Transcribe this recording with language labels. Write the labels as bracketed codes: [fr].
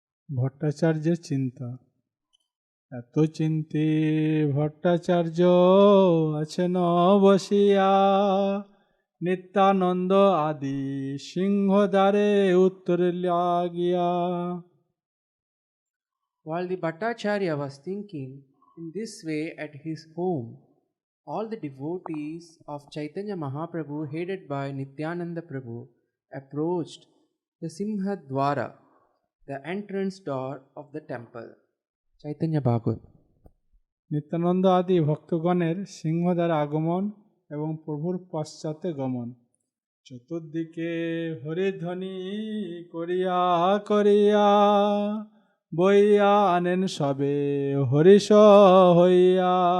[bn] ভট্টাচার্যের চিন্তা এত চিন্তে ভট্টাচার্য আছেন বসিয়া নিত্যানন্দ আদি সিংহদ্বারে উত্তর লাগিয়া. [en] While the Bhattacharya was thinking in this way at his home, all the devotees of Chaitanya Mahaprabhu, headed by Nityananda Prabhu, approached the Simhadwara, the entrance door of the temple. Chaitanya Bhagavat. [bn] Nityananda আদি ভক্তগণের সিংহদ্বারে আগমন এবং প্রভুর পশ্চাতে গমন. চতুর্দিকে হরিধ্বনি করিয়া করিয়া বইয়া আনেন সবে হরিষ হইয়া.